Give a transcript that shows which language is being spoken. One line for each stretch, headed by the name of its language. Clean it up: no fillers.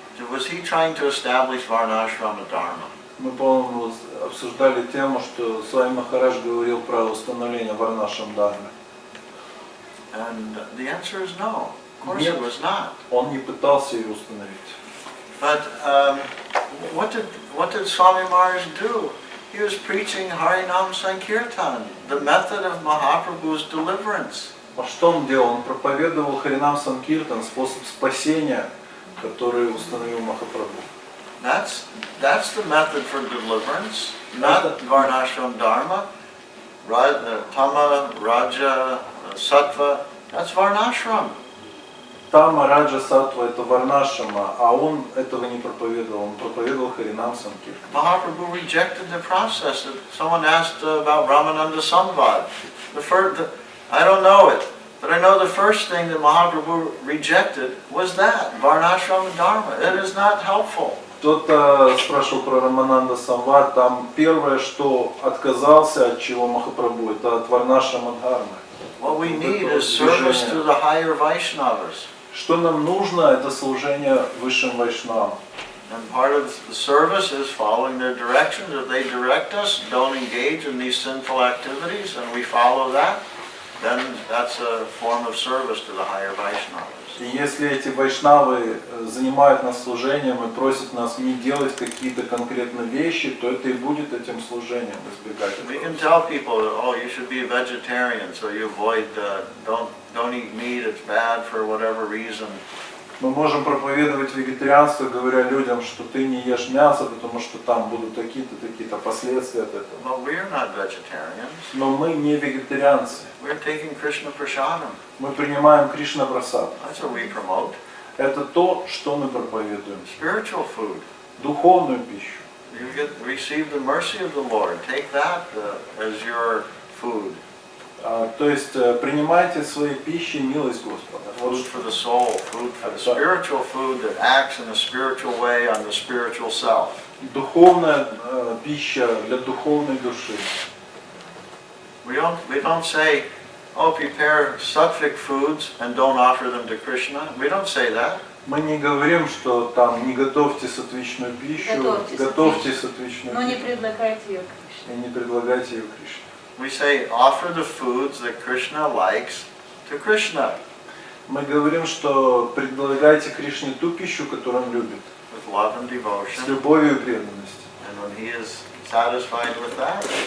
English: Was he trying to establish Varnashrama Dharma?
Russian: Мы, по-моему, обсуждали тему, что Свами Махарадж говорил про установление Варнашрам Дхармы.
English: And the answer is no. Of course it was not.
Russian: Он не пытался ее установить.
English: But what did Swami Maharaj do? He was preaching Harinam Sankirtan, the method of Mahaprabhu's deliverance.
Russian: А что он делал? Он проповедовал Харинам Санкиртан, способ спасения, который установил Махапрабху.
English: That's the method for deliverance, not Varnashram Dharma. Tama, Raja, Sattva, that's Varnashram.
Russian: Тама, Раджа, Саттва – это Варнашрама, а он этого не проповедовал, он проповедовал Харинам Санкиртан.
English: Mahaprabhu rejected the process. Someone asked about Ramananda Samvad. I don't know it, but I know the first thing that Mahaprabhu rejected was that, Varnashram Dharma. It is not helpful.
Russian: Кто-то спрашивал про Рамананда Самвад, там первое, что отказался от чего Махапрабху, это от Варнашрама Дхармы.
English: What we need is service to the higher Vaishnavas.
Russian: Что нам нужно, это служение высшим вайшнавам.
English: And part of the service is following their directions. If they direct us, don't engage in these sinful activities, and we follow that, then that's a form of service to the higher Vaishnavas.
Russian: И если эти вайшнавы занимают нас служением и просят нас не делать какие-то конкретные вещи, то это и будет этим служением, избегать этого.
English: We can tell people, oh, you should be a vegetarian, so you avoid, don't eat meat, it's bad for whatever reason.
Russian: Мы можем проповедовать вегетарианство, говоря людям, что ты не ешь мясо, потому что там будут такие-то последствия от этого.
English: But we're not vegetarians.
Russian: Но мы не вегетарианцы.
English: We're taking Krishna prasadam.
Russian: Мы принимаем Кришна-прасад.
English: That's what we promote.
Russian: Это то, что мы проповедуем.
English: Spiritual food.
Russian: Духовную пищу.
English: You receive the mercy of the Lord. Take that as your food.
Russian: То есть принимайте в своей пище милость Господа.
English: Food for the soul, food for the spiritual food that acts in a spiritual way on the spiritual self.
Russian: Духовная пища для духовной души.
English: We don't say, oh, prepare sattvic foods and don't offer them to Krishna. We don't say that.
Russian: Мы не говорим, что там не готовьте сатвичную пищу, готовьте сатвичную Но не пищу предлагайте ее Кришне. и не предлагайте ее Кришне.
English: We say, offer the foods that Krishna likes to Krishna.
Russian: Мы говорим, что предлагайте Кришне ту пищу, которую он любит,
English: With love and
Russian: с
English: devotion.
Russian: любовью и преданностью.
English: And when he is satisfied with that,